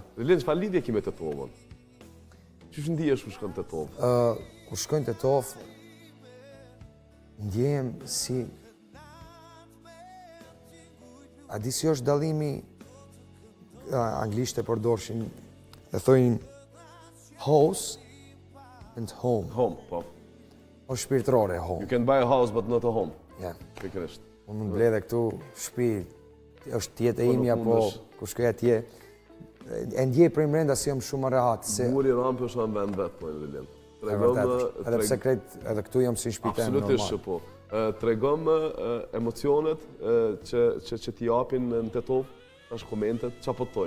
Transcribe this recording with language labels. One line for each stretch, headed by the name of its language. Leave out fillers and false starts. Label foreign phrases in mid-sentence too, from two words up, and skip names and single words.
Albanian: Relient, çfarë lidhje ke me Tetovën? Qysh ndihesh kur shkon Tetovë? Kur shkojnë Tetov, ndjehem si... A di si është dallimi, anglisht e përdorshin, e thojnë
English: house and home.
Albanian: Home, po. O shpirtërore,
English: You home. can buy a house but not a home.
Albanian: Ja. Pikërisht. Unë më mbledhe këtu shtëpi, është tjetë e Po, imja, nuk po mundesh. kur shkoj atje, e ndjej prej brenda si jam shumë rehat, se Muri Rampi është në vend vetë, po Relient. e vërtet, edhe pse krejt, edhe këtu jam si shtëpitem Absolutisht që normal. po. Tregom emocionet që t'i japin në Tetovë, tash komentet, çfarë po thojnë?